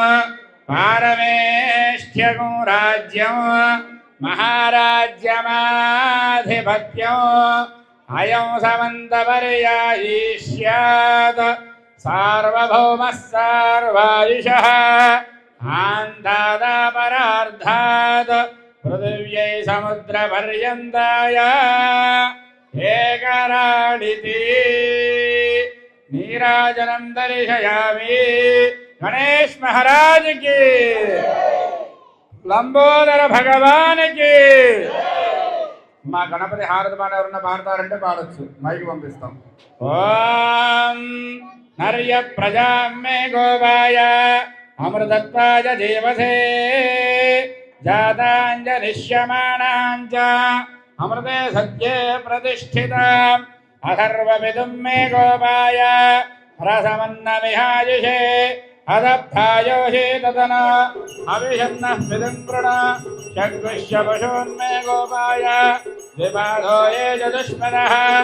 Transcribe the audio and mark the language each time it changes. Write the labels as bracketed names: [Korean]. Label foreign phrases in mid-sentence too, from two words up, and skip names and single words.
[Sanskrit] పారమేష్ఠ్యం రాజ్యం మహారాజ్యమాధిపత్యం అయం సమంతపర్యాయీ స్యాత్ సార్వభౌమః సార్వాయుషః ఆంతాదాపరార్థాత్ పృథివ్యై సముద్రపర్యంతాయ ఏకరాళితి నీరాజనం దర్శయామి [Hindi] गणेश महाराज की, लंबोदर भगवान की। [Telugu] మా గణపతి హారతి పాట ఎవరన్నా పాడతారంటే పాడొచ్చు, మైకి పంపిస్తాం. [Sanskrit] ఓం నర్య ప్రజా మే గోవాయ అమృతత్వాయ జీవసే జాతాంజనిష్యమాణాంచ అమృతే సత్యే ప్రతిష్ఠితాం అథర్వవిదుం మే గోపాయ రసమన్నమిహాయుషే అదప్తాయోషే తదన అవిషన్నః విదంప్రణ షడ్విశ్య పశూన్మే గోపాయ ద్విపాదో ఏ చతుష్పదః